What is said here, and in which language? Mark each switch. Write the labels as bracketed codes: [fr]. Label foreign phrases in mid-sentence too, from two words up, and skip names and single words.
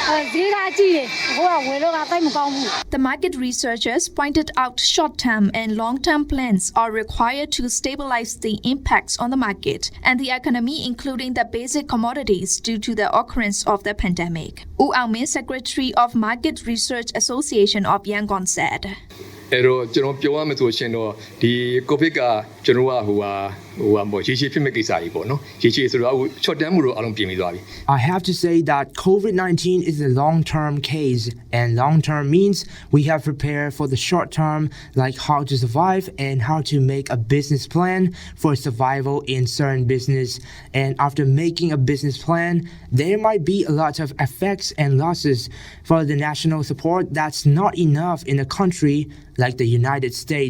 [en] The market researchers pointed out short-term and long-term plans are required to stabilize the impacts on the market and the economy, including the basic commodities, due to the occurrence of the pandemic. U Aungmin, Secretary of Market Research Association of Yangon, said, [my] အဲ့တော့ကျွန်တော်ပြောရမယ်ဆိုရှင်တော့ဒီကိုဗစ်ကကျွန်တော်ကဟိုပေါ့ရေရှည်ဖြစ်မဲ့ကိစ္စကြီးပေါ့နော်ရေရှည်ဆိုတော့အခု [en] short term [my] လို့အားလုံးပြင်ပြီးသွားပြီ [en] I have to say that COVID-19 is a long-term case, and long-term means we have prepared for the short term, like how to survive and how to make a business plan for survival in certain business. And after making a business plan, there might be a lot of effects and losses for the national support that's not enough in a country like the United States.